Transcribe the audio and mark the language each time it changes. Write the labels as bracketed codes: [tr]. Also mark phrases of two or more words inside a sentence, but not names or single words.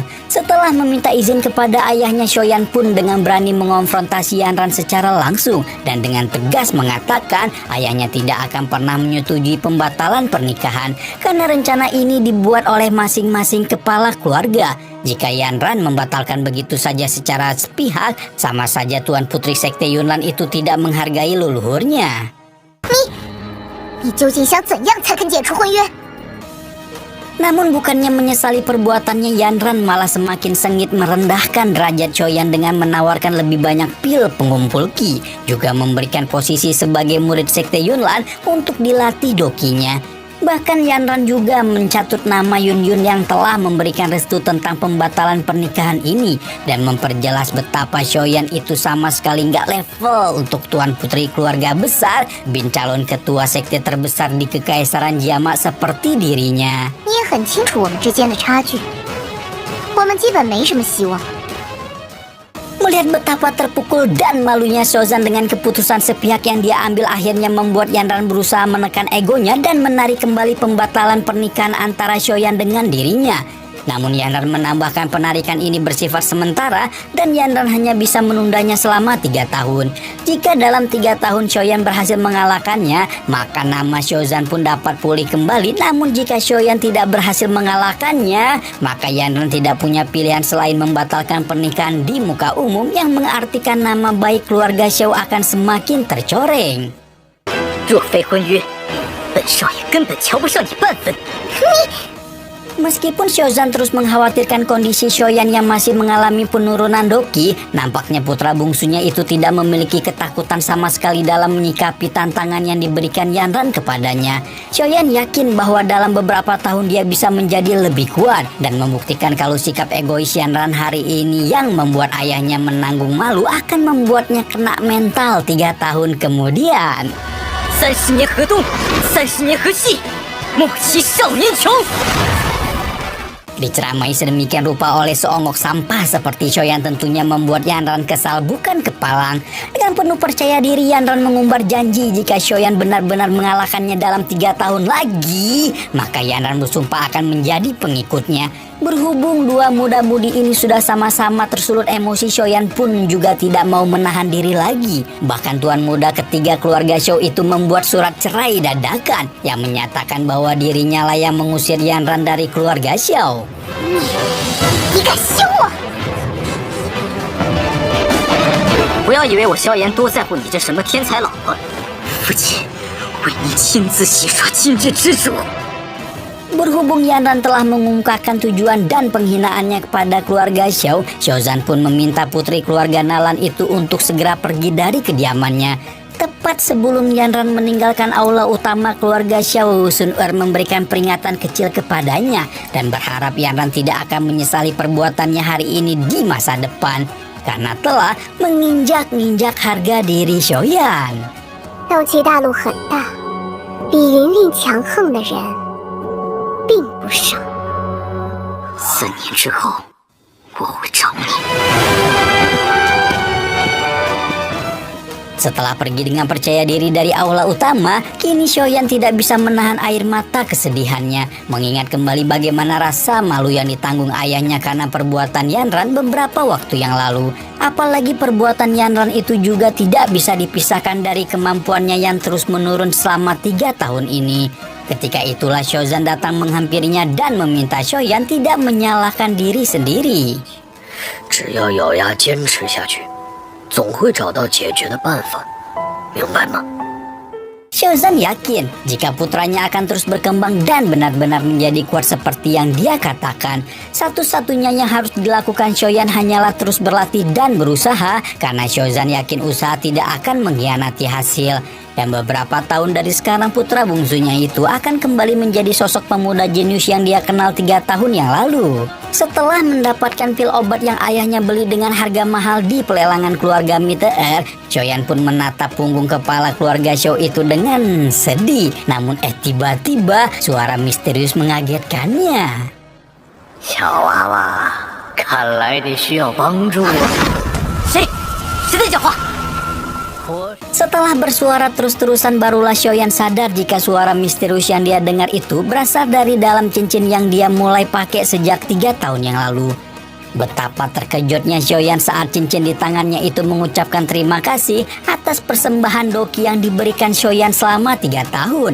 [id] Setelah meminta izin kepada ayahnya, Xiaoyan pun dengan berani mengonfrontasi Yanran secara langsung dan dengan tegas mengatakan ayahnya tidak akan pernah menyetujui pembatalan pernikahan karena rencana ini dibuat oleh masing-masing kepala keluarga. Jika Yanran membatalkan begitu saja secara sepihak, sama saja Tuan Putri Sekte Yunlan itu tidak menghargai leluhurnya. [zh] 你究竟想怎样才肯解除婚约？ [id] Namun bukannya menyesali perbuatannya, Yanran malah semakin sengit merendahkan derajat Xiaoyan dengan menawarkan lebih banyak pil pengumpul ki, juga memberikan posisi sebagai murid sekte Yunlan untuk dilatih dokinya. Bahkan Yanran juga mencatut nama Yun Yun yang telah memberikan restu tentang pembatalan pernikahan ini dan memperjelas betapa Xiaoyan itu sama sekali nggak level untuk Tuan Putri keluarga besar, bin calon ketua sekte terbesar di Kekaisaran Jiama seperti dirinya. [zh] 你也很清楚我们之间的差距，我们基本没什么希望。 [id] Melihat betapa terpukul dan malunya Xiaozan dengan keputusan sepihak yang dia ambil, akhirnya membuat Yanran berusaha menekan egonya dan menarik kembali pembatalan pernikahan antara Xiaoyan dengan dirinya. Namun Yanran menambahkan penarikan ini bersifat sementara dan Yanran hanya bisa menundanya selama 3 tahun. Jika dalam 3 tahun Xiaoyan berhasil mengalahkannya, maka nama Xiaozan pun dapat pulih kembali. Namun jika Xiaoyan tidak berhasil mengalahkannya, maka Yanran tidak punya pilihan selain membatalkan pernikahan di muka umum yang mengartikan nama baik keluarga Xiao akan semakin tercoreng. [zh] 若非婚约，本少爷根本瞧不上你半分。 [id] Meskipun Xiaozan terus mengkhawatirkan kondisi Xiaoyan yang masih mengalami penurunan doki, nampaknya putra bungsunya itu tidak memiliki ketakutan sama sekali dalam menyikapi tantangan yang diberikan Yanran kepadanya. Xiaoyan yakin bahwa dalam beberapa tahun dia bisa menjadi lebih kuat dan membuktikan kalau sikap egois Yanran hari ini yang membuat ayahnya menanggung malu akan membuatnya kena mental 3 tahun kemudian. [zh] 30 年河东，30年河西，莫欺少年穷。 [id] Diceramai sedemikian rupa oleh seonggok sampah seperti Xiaoyan tentunya membuat Yanran kesal bukan kepalang. Dengan penuh percaya diri, Yanran mengumbar janji jika Xiaoyan benar-benar mengalahkannya dalam 3 tahun lagi, maka Yanran bersumpah akan menjadi pengikutnya. Berhubung dua muda-mudi ini sudah sama-sama tersulut emosi, Xiaoyan pun juga tidak mau menahan diri lagi. Bahkan tuan muda ketiga keluarga Xiao itu membuat surat cerai dadakan yang menyatakan bahwa dirinya lah yang mengusir Yanran dari keluarga Xiao. [zh] 你敢休我！不要以为我萧炎多在乎你这什么天才老婆，父亲为你亲自洗刷今日之辱。 [id] Berhubung Yanran telah mengungkapkan tujuan dan penghinaannya kepada keluarga Xiao, Xiaozan pun meminta putri keluarga Nalan itu untuk segera pergi dari kediamannya. Tepat sebelum Yanran meninggalkan aula utama keluarga Xiao, Sun Er memberikan peringatan kecil kepadanya dan berharap Yanran tidak akan menyesali perbuatannya hari ini di masa depan. karena telah menginjak-injak harga diri Xiaoyan. [zh] 斗气大陆很大，比云云强横的人并不少。 4年之后，我会找你。 [id] Setelah pergi dengan percaya diri dari aula utama, kini Xiaoyan tidak bisa menahan air mata kesedihannya, mengingat kembali bagaimana rasa malu yang ditanggung ayahnya karena perbuatan Yanran beberapa waktu yang lalu. Apalagi perbuatan Yanran itu juga tidak bisa dipisahkan dari kemampuannya yang terus menurun selama 3 tahun ini. Ketika itulah Xiaozan datang menghampirinya dan meminta Xiaoyan tidak menyalahkan diri sendiri. [zh] 只要咬牙坚持下去，总会找到解决的办法，明白吗？ [id] Xiaozan yakin jika putranya akan terus berkembang dan benar-benar menjadi kuat seperti yang dia katakan. Satu-satunya yang harus dilakukan Xiaoyan hanyalah terus berlatih dan berusaha, karena Xiaozan yakin usaha tidak akan mengkhianati hasil. Dan beberapa tahun dari sekarang putra bungsunya itu akan kembali menjadi sosok pemuda jenius yang dia kenal 3 tahun yang lalu. Setelah mendapatkan pil obat yang ayahnya beli dengan harga mahal di pelelangan keluarga Meteor, Xiaoyan pun menatap punggung kepala keluarga Xiao itu dengan sedih. Namun tiba-tiba suara misterius mengagetkannya. [zh] 小娃娃，看来得需要帮助。谁？谁在讲话？ [id] Setelah bersuara terus-terusan barulah Xiaoyan sadar jika suara misterius yang dia dengar itu berasal dari dalam cincin yang dia mulai pakai sejak 3 tahun yang lalu. Betapa terkejutnya Xiaoyan saat cincin di tangannya itu mengucapkan terima kasih atas persembahan Doki yang diberikan Xiaoyan selama 3 tahun.